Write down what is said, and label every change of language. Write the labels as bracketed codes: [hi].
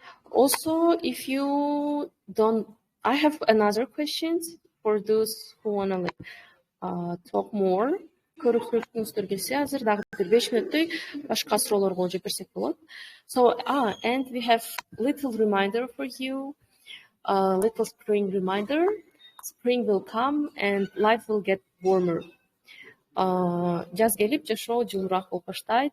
[en] Also, if you don't, I have another question for those who wanna talk more. [ky] Көрүктөрүңүздөр келсе, азыр дагы 5 мүнөттөй башка суроолорго жооп берсек болот. [en] So, and we have little reminder for you, little spring reminder. Spring will come and life will get warmer. [ky] Жаз келип, жашоо жылуураак болуп баштайт.